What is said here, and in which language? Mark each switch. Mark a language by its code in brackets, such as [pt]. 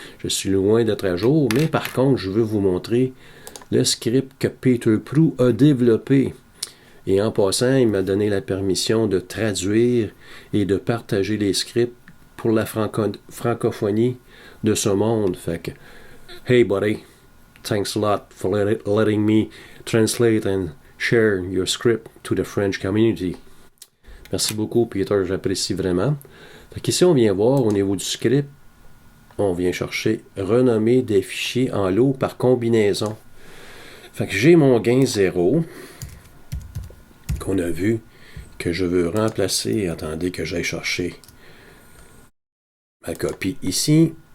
[fr] Je suis loin d'être à jour, mais par contre, je veux vous montrer le script que Peter Prue a développé. Et en passant, il m'a donné la permission de traduire et de partager les scripts pour la francophonie de ce monde. Fait que, [en] hey buddy, thanks a lot for letting me translate and share your script to the French community. [fr] Merci beaucoup, Peter, j'apprécie vraiment. Fait qu'ici, on vient voir au niveau du script, on vient chercher renommer des fichiers en lot par combinaison. Fait que j'ai mon gain 0 qu'on a vu que je veux remplacer. Attendez que j'aille chercher ma copie ici.